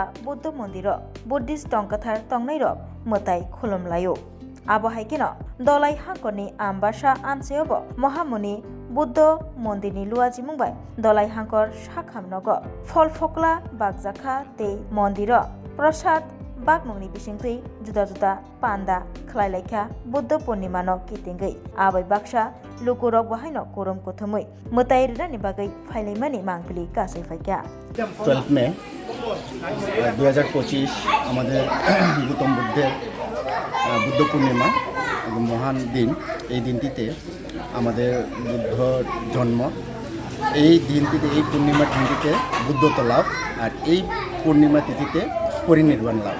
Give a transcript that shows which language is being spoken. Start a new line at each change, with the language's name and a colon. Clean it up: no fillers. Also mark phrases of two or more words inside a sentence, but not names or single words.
Kok Borok: बुद्ध मन्दिर बुद्धिस्ट तंकथार तंगनाय र मोताइ खुलुम लायो आबो हाइकेनो दलाइ हांकरनि आमबासा आनसेयावबो महामुनि बुद्ध मन्दिरनि लुवाजि मुंबाय दलाइ हांकर साखामनगो फल फकला बागजाखा ते मन्दिर प्रसाद बागमुंनि बिसिंथै जुदा पान्दा खलाइलाइखा बुद्ध पूर्णिमानो कितिंगै आबै बाक्सा लुकुरक बाहायनो कोरम कोथमै मोताइ रिदानि बागै फाइलाइमानि मांगफिलि कासै फाइका
Bangla: 12 মে 2025 আমাদের গৌতম বুদ্ধের বুদ্ধ পূর্ণিমা মহান দিন। এই দিনটিতে আমাদের বুদ্ধ জন্ম, এই দিনটিতে এই পূর্ণিমার দিনটিতে বুদ্ধত্ব লাভ আর এই পূর্ণিমা তিথিতে পরিনির্বাণ লাভ।